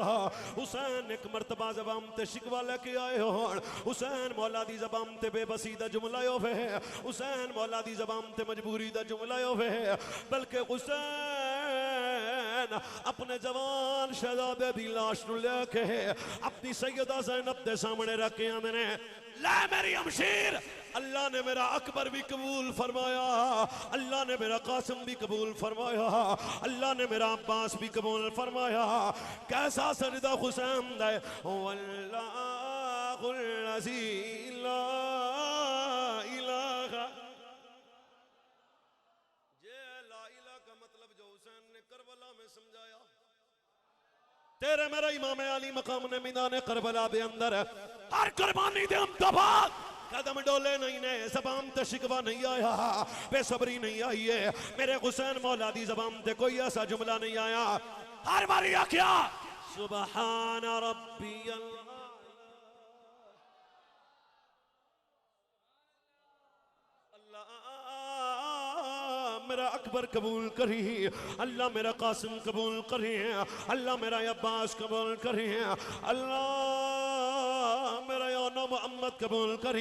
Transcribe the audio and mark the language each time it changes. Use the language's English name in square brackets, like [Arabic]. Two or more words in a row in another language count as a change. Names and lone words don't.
[Punjabi] حسین ایک مرتبہ زبان تے شکوہ لے کے آئے ہو، حسین مولا دی زبان تے بے بسی دا جملہ ہووے، حسین مولا دی زبان تے مجبوری دا جملہ ہووے، بلکہ حسین اپنے جوان شہزادے دی لاش نوں لے کے اپنی سیدہ زینب دے سامنے رکھ کے آندے نے، لے میری ہمشیر، اللہ نے میرا اکبر بھی قبول فرمایا، اللہ نے میرا قاسم بھی قبول فرمایا، اللہ نے میرا عباس بھی قبول فرمایا. کیسا سجدہ حسین دے, [Arabic] والله الذي لا إله. [Urdu] یہ لا الہ کا مطلب جو حسین نے کربلا میں سمجھایا, [Punjabi] تیرے میرا امام عالی مقام نے میدان کربلا دے اندر ہر قربانی دے ہم دبا قدم ڈولے نہیں نے، زبان تے شکوہ نہیں آیا، بے صبری نہیں آئی ہے، میرے حسین مولا دی زبان تے کوئی ایسا جملہ نہیں آیا. ہر باری آکھیا [Arabic] سبحان ربيّ [Punjabi] میرا اکبر قبول کری، اللہ میرا قاسم قبول کری، اللہ میرا عباس قبول کری، اللہ میرا یانا محمد قبول کری.